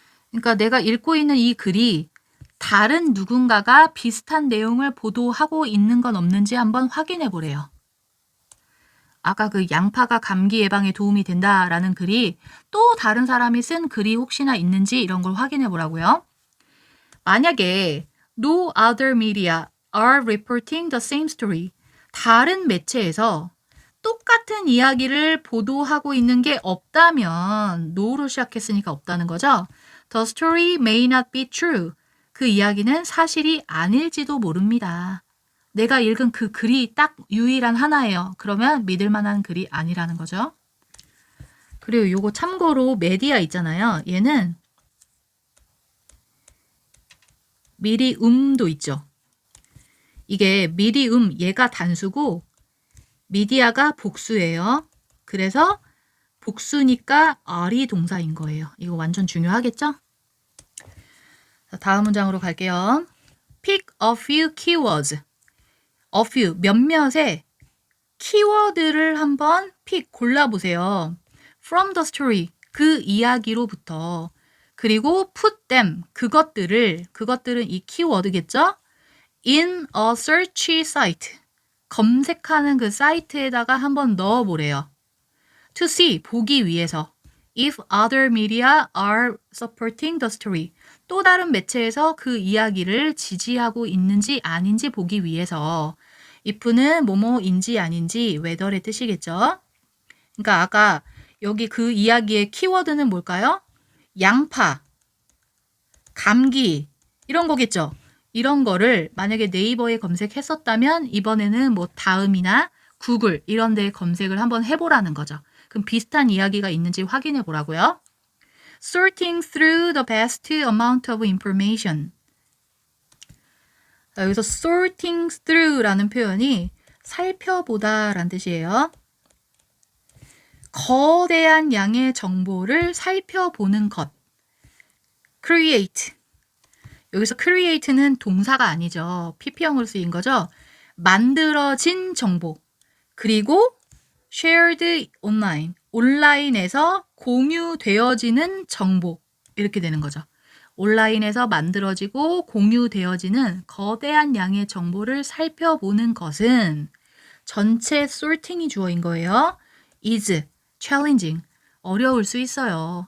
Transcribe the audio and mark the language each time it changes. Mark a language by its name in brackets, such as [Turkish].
[Korean] 그러니까 내가 읽고 있는 이 글이 다른 누군가가 비슷한 내용을 보도하고 있는 건 없는지 한번 확인해 보래요. 아까 그 양파가 감기 예방에 도움이 된다라는 글이 또 다른 사람이 쓴 글이 혹시나 있는지 이런 걸 확인해 보라고요. [English] 만약에 no other media are reporting the same story. [Korean] 다른 매체에서 똑같은 이야기를 보도하고 있는 게 없다면 no로 시작했으니까 없다는 거죠. [English] The story may not be true. [Korean] 그 이야기는 사실이 아닐지도 모릅니다. 내가 읽은 그 글이 딱 유일한 하나예요. 그러면 믿을 만한 글이 아니라는 거죠. 그리고 요거 참고로 메디아 있잖아요. 얘는 미리음도 있죠. 이게 미리음 얘가 단수고 미디아가 복수예요. 그래서 복수니까 are이 동사인 거예요. 이거 완전 중요하겠죠? 자, 다음 문장으로 갈게요. [English] Pick a few keywords. A few, [Korean] 몇몇의 키워드를 한번 픽 골라보세요. [English] From the story, [Korean] 그 이야기로부터. 그리고 [English] put them, [Korean] 그것들은 이 키워드겠죠? [English] In a search site, [Korean] 검색하는 그 사이트에다가 한번 넣어보래요. [English] To see, [Korean] 보기 위해서. [English] If other media are supporting the story, [Korean] 또 다른 매체에서 그 이야기를 지지하고 있는지 아닌지 보기 위해서. if는 뭐뭐인지 아닌지 whether의 뜻이겠죠. 그러니까 아까 여기 그 이야기의 키워드는 뭘까요? 양파, 감기 이런 거겠죠. 이런 거를 만약에 네이버에 검색했었다면 이번에는 뭐 다음이나 구글 이런 데에 검색을 한번 해보라는 거죠. 그럼 비슷한 이야기가 있는지 확인해 보라고요. [English] Sorting through the best amount of information. [Korean] 자, 여기서 sorting through라는 표현이 살펴보다 라는 뜻이에요. 거대한 양의 정보를 살펴보는 것. [English] create. [Korean] 여기서 create는 동사가 아니죠. PP형으로 쓰인 거죠. 만들어진 정보. [English] 그리고 shared online. [Korean] 온라인에서 공유되어지는 정보. 이렇게 되는 거죠. 온라인에서 만들어지고 공유되어지는 거대한 양의 정보를 살펴보는 것은 전체 sorting이 주어인 거예요. [English] is challenging. [Korean] 어려울 수 있어요.